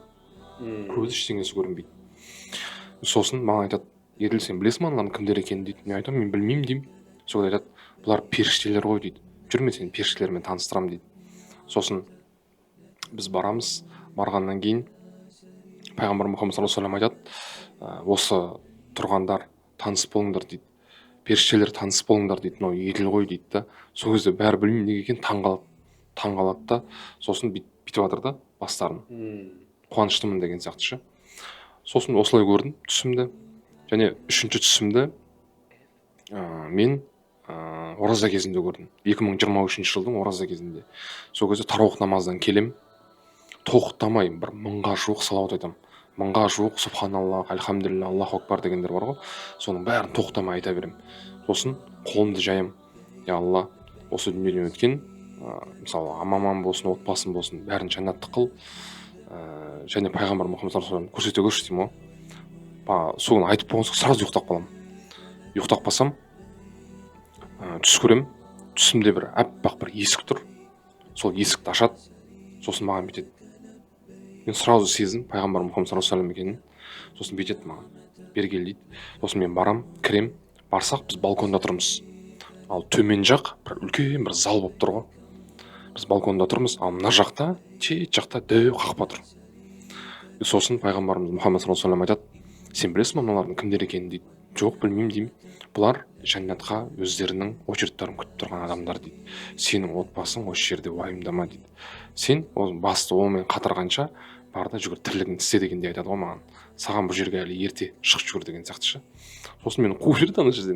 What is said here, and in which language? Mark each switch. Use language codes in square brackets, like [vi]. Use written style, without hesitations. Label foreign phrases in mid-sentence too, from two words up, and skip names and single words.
[kk] Көзі ештеңесі көрінбейді. Сосын маған айтады, еділ, сен білесің ме аналардың кімдер екенін дейді. Мен айтамын, мен білмеймін деймін. Сол айтады, бұлар періштелер ғой дейді. Жүрме, сені періштелермен таныстырамын дейді. Сосын біз барамыз. Барғаннан кейін пайғамбар Мұхаммад [ar] صلى الله عليه وسلم [kk] айтады, осы тұрғандар таныс болыңдар дейді. Періштелер таныс болыңдар дейді. Мынау еділ ғой дейді да. Сол кезде бәрі білмеймін неге екенін таң қалады да. Сосын бүйтіп жатыр да бастарын. Қуаныштымын деген сияқты ше. Сосын осылай көрдім түсімді. Және үшінші түсімді мен ораза кезінде көрдім. 2023 жылдың ораза кезінде. Сол кезде тарауық намаздан келем, тоқтамай бір 1000-ға жуық салауат айтам. 1000-ға жуық [ar] سبحان الله الحمد لله الله أكبر [kk] дегендер бар ғой. Соның бәрін тоқтамай айта берем. Сосын қолымды жаям. Я Алла, осы дүниеден өткен, мысалы аман болсын, отбасым болсын, бәрін жәннатты қыл. Және пайғамбар Мұхаммад [ar] صلى الله عليه وسلم [kk] көрсете көрші деймін ғой. Соны айтып болған соң сразу ұйықтап қалам. Ұйықтап қалсам, түс көрем. Түсімде бір аппақ бір есік тұр. Сол есікті ашады. Сосын маған бүйтеді. Мен сразу сездім пайғамбар Мұхаммад [ar] صلى الله عليه وسلم [kk] екенін. Сосын бүйтеді маған. Бері кел дейді. Сосын мен барам, кірем. Барсақ біз балконда тұрмыз. Ал төмен жақ бір үлкен бір зал болып тұр ғой. Біз балконда тұрмыз, ал мына жақта, шет жақта дөу қақпа тұр. Сосын пайғамбарымыз Мұхаммад [ar] صلى الله عليه وسلم [kk] айтады, сен білесің бе мыналардың кімдер екенін дейді. Жоқ, білмеймін деймін. Бұлар жәннатқа өздерінің очередтерін күтіп тұрған адамдар дейді. Сенің отбасың осы жерде уайымдама дейді. Сен басты онымен қатырғанша бар да жүгір, тірлігіңді істе дегендей айтады ғой маған. Саған бұл жерге әлі ерте, шығып жүгір деген сияқты ше. Сосын мені қуып жіберді ана жерден.